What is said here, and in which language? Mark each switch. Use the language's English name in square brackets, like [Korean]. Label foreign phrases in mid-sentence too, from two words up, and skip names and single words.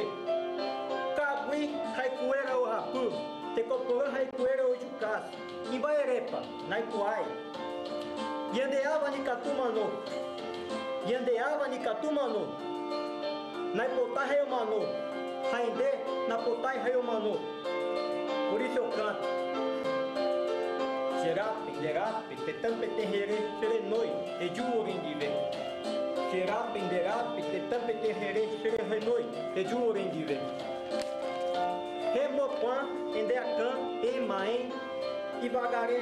[Guarani] Cagui, Raicuera, o Rapu, Tecoporã, Raicuera, o Jucás, Imbaerepa, Naipuai. Yandeava, Nicatumano. Yandeava Nicatumano, Naipotai Reiomano, Rainde, Napotai Reiomano. [Portuguese] Por isso eu canto. [Guarani] Xerape, Nderape, Tetampeterere, Xerenoi, Ediurendive. Xerape, Nderape, Tetampeterere, Xerenoi, Ediurendive. Remopan, Endeacan, Emaen, Ivagaré.